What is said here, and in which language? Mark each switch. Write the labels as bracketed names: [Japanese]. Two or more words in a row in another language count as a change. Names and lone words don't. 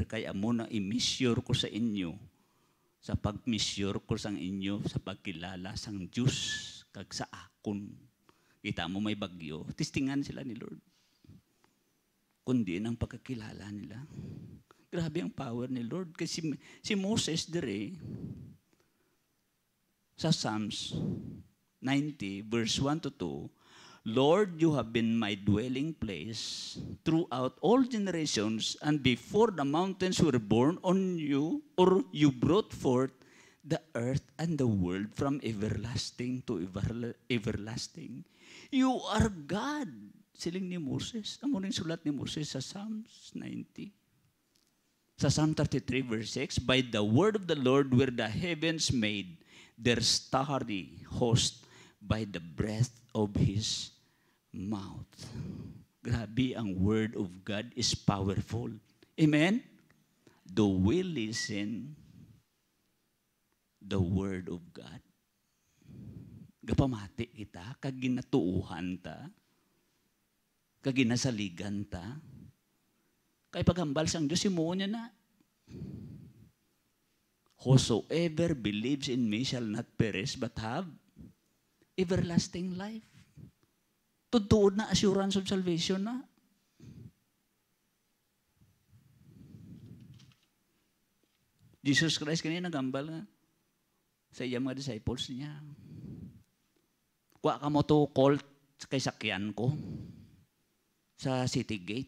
[Hiligaynon] Kaya mo na i-measure ko sa inyo, sa pag-measure ko sa inyo, sa pagkilala sang Diyos, kag sa akon. Kita mo may bagyo, tistingan sila ni Lord. Kundi ang pagkakilala nila. Grabe ang power ni Lord. Kasi si Moses dire, [English] sa Psalms 90, verse 1 to 2, Lord, you have been my dwelling place throughout all generations, and before the mountains were born on you, or you brought forth the earth and the world from everlasting to everlasting. You are God. [Hiligaynon] Siling ni Moses. Amo ring sulat ni Moses sa Psalms 90. [English] Sa Psalm 33, verse 6, by the word of the Lord were the heavens made, their starry host by the breath of His mouth. [Hiligaynon] Grabe, ang [English] word of God is powerful. Amen? Do we listen the word of God? [Hiligaynon] Gapamati kita, kag ginatuuhan ta, kag ginasaligan ta, kay paghambal sang Diyos, imuo niya na. [English] Whosoever believes in me shall not perish, but have everlasting life. [Hiligaynon] Tutuod na [English] assurance of salvation [Hiligaynon] na. Jesus Christ kanina nagambal nga sa iya mga disciples niya. Kuha ka mo to colt kay sakyan ko sa city gate.